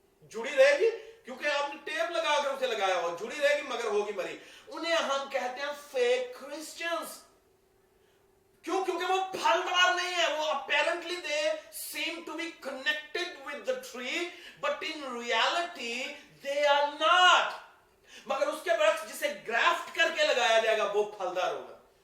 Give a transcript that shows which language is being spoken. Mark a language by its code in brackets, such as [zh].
[ur] جڑی رہے گی کیونکہ آپ نے ٹیپ لگا کر اسے لگایا ہوا، جڑی رہے گی مگر ہوگی مری. انہیں ہم کہتے ہیں فیک کرسچنز. کیوں؟ کیونکہ وہ پھلدار نہیں ہے. وہ [en] apparently they seem to be connected with the tree, but in reality they are not. [ur] مگر اس کے برعکس جسے گرافٹ کر کے لگایا جائے گا وہ پھلدار ہوگا.